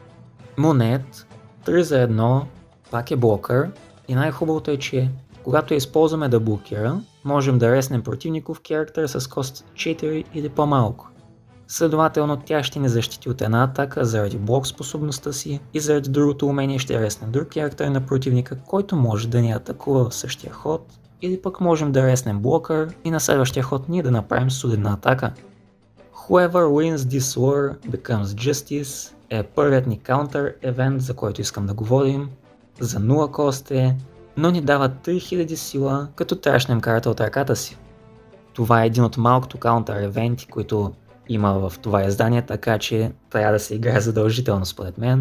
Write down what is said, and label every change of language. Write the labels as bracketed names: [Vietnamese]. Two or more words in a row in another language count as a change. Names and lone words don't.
[Bulgarian] Монет, 3 за 1, пак е блокър, И най-хубавото е, че когато я използваме да блокира, можем да реснем противников character с кост 4 или по-малко. Следователно тя ще ни защити от една атака заради блок способността си и заради другото умение ще ресне друг character на противника, който може да ни атакува в същия ход, или пък можем да реснем блокър и на следващия ход ние да направим солидна атака. [English] Whoever wins this war becomes justice [Bulgarian] е първият ни counter евент, за който искам да говорим. За 0 кост е, но ни дава 3000 сила, като трашнем карта от ръката си. Това е един от малкото counter евенти, които има в това издание, така че трябва да се играе задължително според мен.